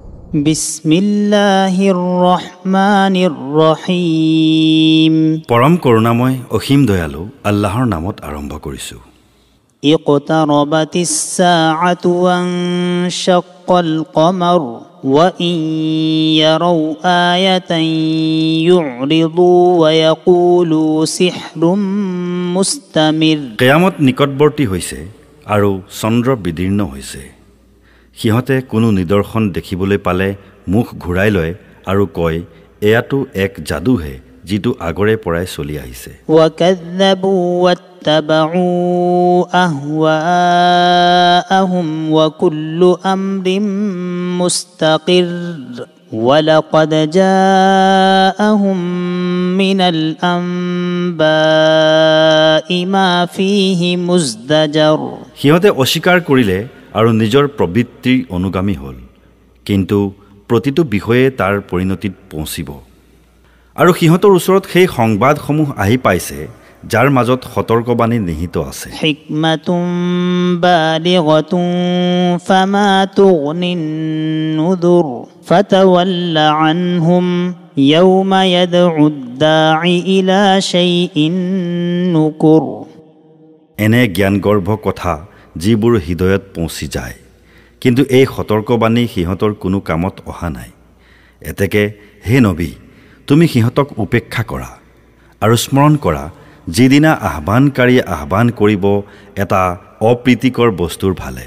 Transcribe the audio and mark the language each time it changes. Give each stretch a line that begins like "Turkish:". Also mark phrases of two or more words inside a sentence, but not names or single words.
Arabic: بسم الله الرحمن الرحيم.
Assamese: পৰম করুণাময় অসীম দয়ালু আল্লাহৰ নামত আৰম্ভ কৰিছো।
Arabic: اقتربت الساعة وانشق القمر وإن يروا آية يعرضوا ويقولوا سحر مستمر.
Assamese: কিয়ামত নিকটৱৰ্তী হৈছে আৰু চন্দ্ৰ বিদীৰ্ণ হৈছে। সিহঁতে কোনো নিদৰ্শন দেখিবলৈ পালে মুখ ঘূৰাই লয় আৰু কয়, এয়াতো এক যাদুহে যিটো আগৰে পৰাই চলি আহিছে।
Arabic: وكذبوا واتبعوا أهواءهم وكل أمر مستقر ولقد جاءهم من الأنباء ما فيه مزدجر.
Assamese: সিহঁতে অস্বীকাৰ কৰিলে আৰু নিজৰ প্ৰবৃত্তিৰ অনুগামী হ'ল, কিন্তু প্ৰতিটো বিষয়ে তাৰ পৰিণতিত পहुঁচিব। আৰু সিহঁতৰ ওচৰত সেই সংবাদসমূহ আহি পাইছে যাৰ মাজত সতৰ্কবাণী নিহিত আছে।
Arabic: حكمة بالغة فما تغن النذر فتول عنهم يوم يدع الداع إلى شيء نكر.
Assamese: এনে জ্ঞানগৰ্ভ কথা যিবোৰ হৃদয়ত পৌঁছি যায়, কিন্তু এই সতৰ্কবাণী সিহঁতৰ কোনো কামত অহা নাই। এতেকে হে নবী, তুমি সিহঁতক উপেক্ষা কৰা আৰু স্মৰণ কৰা যিদিনা আহ্বানকাৰীয়ে আহ্বান কৰিব এটা অপ্ৰীতিকৰ বস্তুৰ ভালে।